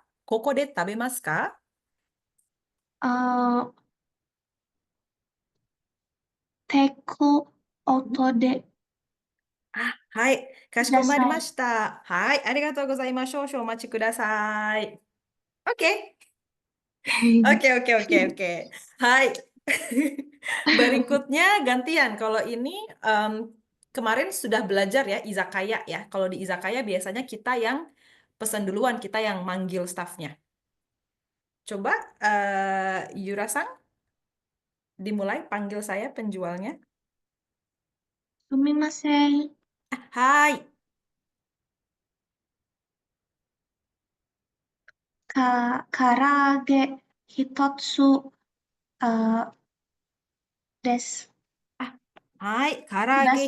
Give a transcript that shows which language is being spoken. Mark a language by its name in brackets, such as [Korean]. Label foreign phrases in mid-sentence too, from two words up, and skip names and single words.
[Japanese] ここで食べますか？あテイクアウトではい。かしくだこまりまさい。した。はい。ありがとうございます。少々お待ちください。 [English] OK。OK, OK, OK, OK. [Japanese] Hai. [Indonesian] Berikutnya gantian. Kalau ini em, kemarin sudah belajar ya izakaya ya. Kalau di izakaya biasanya kita yang pesan duluan, kita yang manggil staffnya. Coba Yura-san dimulai panggil saya penjualnya. [Japanese] すみません。 Hai. 唐揚げ一つ、あ、です。はい。唐揚げ